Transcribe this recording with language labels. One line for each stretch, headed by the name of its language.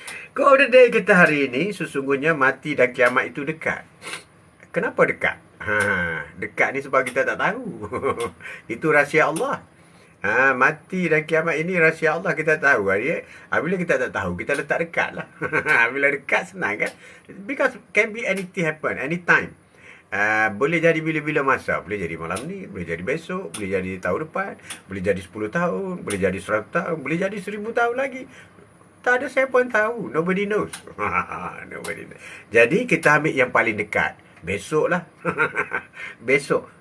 Malay: Quote of the Day kita hari ini, sesungguhnya mati dan kiamat itu dekat. Kenapa dekat? Dekat ni sebab kita tak tahu. Itu rahsia Allah. Mati dan kiamat ini rahsia Allah, kita tahu. Bila kita tak tahu, kita letak dekat lah. Bila dekat senang kan?
English: Because can be anything happen, anytime.
Malay: Boleh jadi bila-bila masa. Boleh jadi malam ni, boleh jadi besok, boleh jadi tahun depan, boleh jadi 10 tahun, boleh jadi 100 tahun, boleh jadi 1000 tahun lagi. Tak ada siapa yang tahu.
English: Nobody knows. Nobody knows.
Malay: Jadi kita ambil yang paling dekat. Besok lah. Besok.